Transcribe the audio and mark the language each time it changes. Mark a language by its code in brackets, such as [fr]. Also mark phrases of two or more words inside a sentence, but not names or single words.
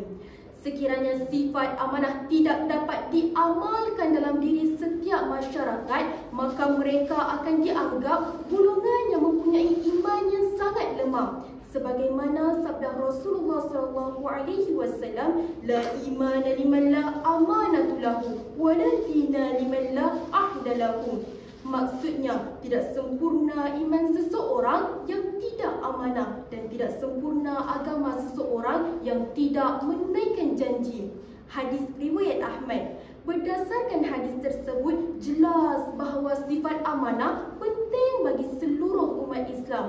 [ms] Sekiranya sifat amanah tidak dapat diamalkan dalam diri setiap masyarakat, maka mereka akan dianggap golongan yang mempunyai iman yang sangat lemah. Sebagaimana sabda Rasulullah SAW, [ar] لا إيمان لمن لا أمانة له ولا دين لمن لا عهد له. [ms] Maksudnya, tidak sempurna iman seseorang yang tidak amanah dan tidak sempurna agama seseorang yang tidak menunaikan janji. Hadis riwayat Ahmad. Berdasarkan hadis tersebut, jelas bahawa sifat amanah penting bagi seluruh umat Islam.